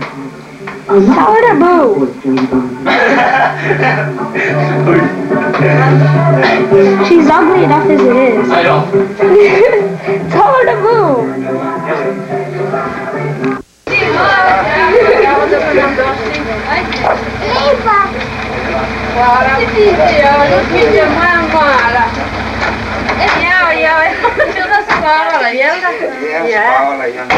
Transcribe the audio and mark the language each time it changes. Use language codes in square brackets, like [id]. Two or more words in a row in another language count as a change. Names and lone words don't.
[en] Tell her to move. She's ugly enough as it is. I know. Tell her to move. [sr] Hvala. Gospođa moja mala. Jao, čudno spavala, jel da? Je, spavala i onda.